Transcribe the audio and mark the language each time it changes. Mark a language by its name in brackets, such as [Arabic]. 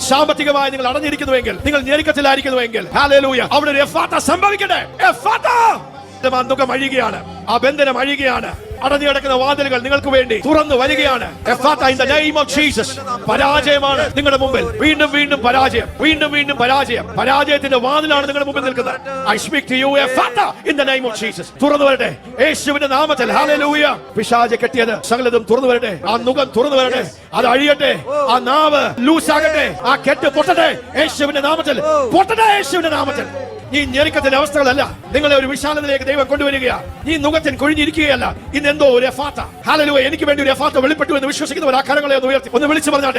[Malayalam] സാമ്പത്തികമായി നിങ്ങൾ അടഞ്ഞിരിക്കുന്നുവെങ്കിൽ, നിങ്ങൾ ഞെരുക്കത്തിലായിരിക്കുന്നുവെങ്കിൽ, ഹല്ലേലൂയ, അവിടെ ഒരു എഫാത്ത സംഭവിക്കട്ടെ. എഫാത്ത. മുഖം അഴിയുകയാണ്. ആ ബന്ധനം അഴിയുകയാണ്. അടഞ്ഞു കിടക്കുന്ന വാതിലുകൾ നിങ്ങൾക്ക് വേണ്ടി തുറന്നു വരികയാണ്. [English] in the name of Jesus. [Malayalam] പരാജയമാണ് നിങ്ങളുടെ മുമ്പിൽ. വീണ്ടും വീണ്ടും പരാജയം, വീണ്ടും വീണ്ടും പരാജയം. പരാജയത്തിന്റെ വാതിലാണ് നിങ്ങളുടെ മുമ്പിൽ നിൽക്കുന്നത്. [English] I speak to you, Ephata, in the name of Jesus. [Malayalam] തുറന്നു വരട്ടെ യേശുവിന്റെ നാമത്തിൽ. ഹല്ലേലൂയ. പിശാച് കെട്ടിയത് സകലതും തുറന്നു വരട്ടെ. ആ മുഖം തുറന്നു വരട്ടെ. അത് അഴിയട്ടെ. ആ നാവ് ലൂസ് ആകട്ടെ. ആ കെട്ട് പൊട്ടട്ടെ യേശുവിന്റെ നാമത്തിൽ. പൊട്ടട്ടെ യേശുവിന്റെ നാമത്തിൽ. ഈ ഞെരുക്കത്തിന്റെ അവസ്ഥകളല്ല നിങ്ങളെ ഒരു വിശാലതയിലേക്ക് ദൈവം കൊണ്ടുവരികയാണ്. ഈ മുഖത്തിന് കൊഴിഞ്ഞിരിക്കുകയല്ല. ഇന്ന് എന്തോ ഒരു എഫാത്ത. ഹല്ലേലൂയ. എനിക്ക് വേണ്ടി ഒരു എഫാത്ത വെളിപ്പെട്ടു എന്ന് വിശ്വസിക്കുന്നവർ ആ കരങ്ങളെ ഒന്ന് ഉയർത്തി ഒന്ന് വിളിച്ചു പറഞ്ഞാട്ടെ.